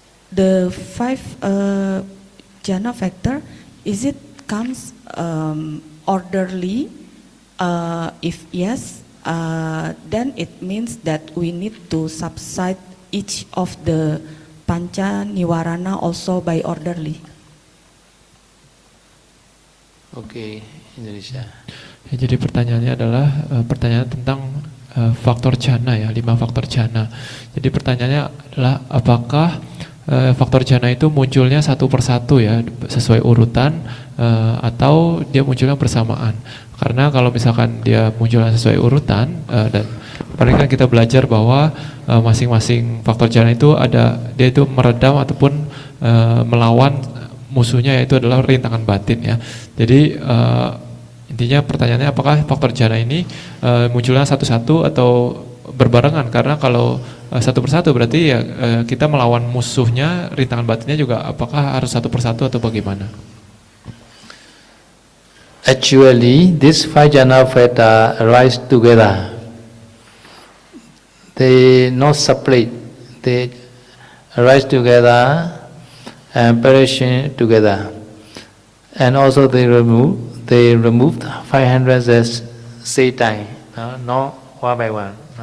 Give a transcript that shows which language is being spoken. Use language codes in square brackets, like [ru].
[en] The 5 jhana factor, is it comes orderly? If yes, then it means that we need to subside each of the pancha niwarana also by orderly. [id] Oke, Indonesia. Ya, jadi pertanyaannya adalah pertanyaan tentang faktor jhana ya, 5 faktor jhana. Jadi pertanyaannya adalah apakah faktor jhana itu munculnya satu persatu ya, sesuai urutan atau dia munculnya bersamaan. Karena kalau misalkan dia munculnya sesuai urutan dan paling kan kita belajar bahwa masing-masing faktor jhana itu ada, dia itu meredam ataupun melawan musuhnya, yaitu adalah rintangan batin ya. Jadi intinya pertanyaannya apakah faktor jhana ini munculnya satu-satu atau berbarengan, karena kalau satu persatu berarti ya kita melawan musuhnya, rintangan batinnya juga, apakah harus satu persatu atau bagaimana? [en] Actually, these 5 jhana factor arise together. They not separate. They arise together and perish together. And also they removed 500 as same time, not one by one.